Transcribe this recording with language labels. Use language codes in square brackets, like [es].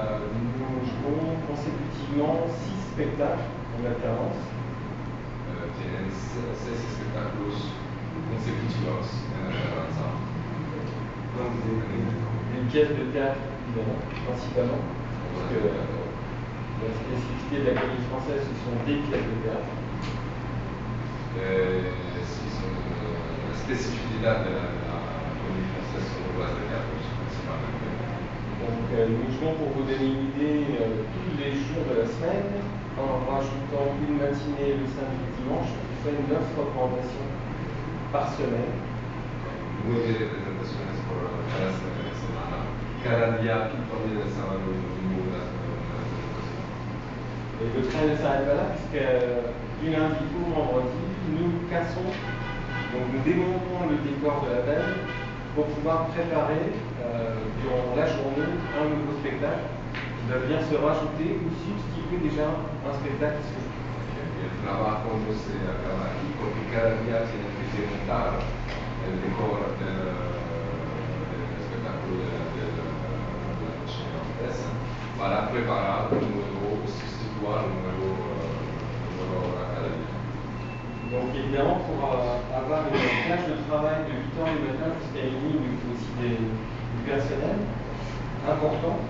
[fr] Nous jouons consécutivement 6 spectacles en alternance. [es] Tienen 6 espectáculos consecutivos en alternanza. [fr] Donc des pièces de théâtre, évidemment, principalement. Parce que la spécificité de la Comédie Française, ce sont des pièces de théâtre. [es] Sí, son la especificidad de la Comédie Française son obras de teatro principalmente. [fr] Donc nous jouons, pour vous donner une idée, tous les jours de la semaine, en rajoutant une matinée le samedi et le dimanche, on fait 9 représentations par semaine. [es] 9 representaciones por cada semana. Cada día, todo el sábado, una representación. [fr] Et le train ne s'arrête pas là, puisque du lundi au vendredi, nous cassons, donc nous démontons le décor de la veille pour pouvoir préparer durant la journée un nouveau spectacle qui va venir se rajouter ou substituer déjà un spectacle qui se joue. [es] El trabajo no se acaba aquí porque cada día tienen que desmontar el decor del espectáculo de la noche antes para preparar un nuevo, sustituir un nuevo obra cada día. [fr] Donc évidemment, pour avoir une plage de travail de 8 heures du matin jusqu'à minuit, il faut aussi du personnel important.